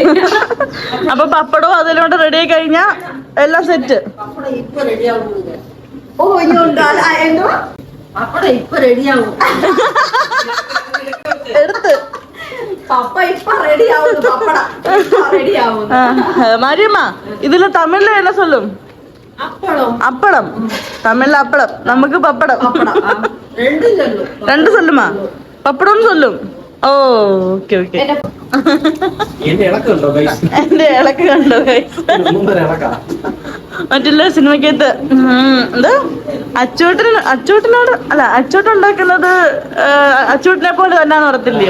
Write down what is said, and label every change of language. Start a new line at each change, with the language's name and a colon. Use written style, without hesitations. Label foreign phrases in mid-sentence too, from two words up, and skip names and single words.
Malayalam: അപ്പൊ പപ്പടവും അതിലോട്ട് റെഡി ആയി കഴിഞ്ഞാ എല്ലാം സെറ്റ്. ഓ, ഇനിയുണ്ടോ? എന്തോ പപ്പടം ഇപ്പൊ റെഡിയാവും. എടുത്ത് പപ്പ ഇപ്പൊ റെഡിയാവുന്നു. പപ്പടം റെഡിയാവും.
Tamil: മാരിയമ്മ,
Malayalam: ഇതില് തമിഴില്
Tamil: என்ன சொல்லும்? அப்பளம். தமிழ்ல அப்பளம், நமக்கு பப்படம். ரெண்டு சொல்லுமா? பப்படம்னு சொல்லும்.
Malayalam: ഓ, ഓക്കെ ഓക്കെ. എന്റെ ഇളക്ക് കണ്ടോ ഗൈസ്? മറ്റുള്ള സിനിമക്കകത്ത് എന്താ അച്ചൂട്ടിനോട് അല്ല, അച്ചൂട്ട് ഉണ്ടാക്കുന്നത് അച്ചൂട്ടിനെ പോലെ തന്നെ നടത്തില്ലയോ?